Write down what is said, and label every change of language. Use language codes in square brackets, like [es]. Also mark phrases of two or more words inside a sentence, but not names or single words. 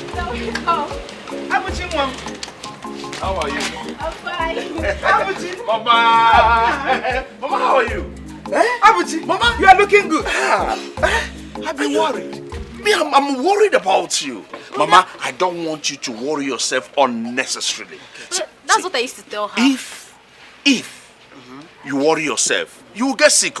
[en] Abuchi, Mom. How are you? I'm fine. Abuchi. Mama! Mama, how are you? Abuchi, Mama, you are looking good. I've been worried. Me, I'm worried about you. Mama, I don't want you to worry yourself unnecessarily. That's what I used to tell her. If you worry yourself, you will get sick.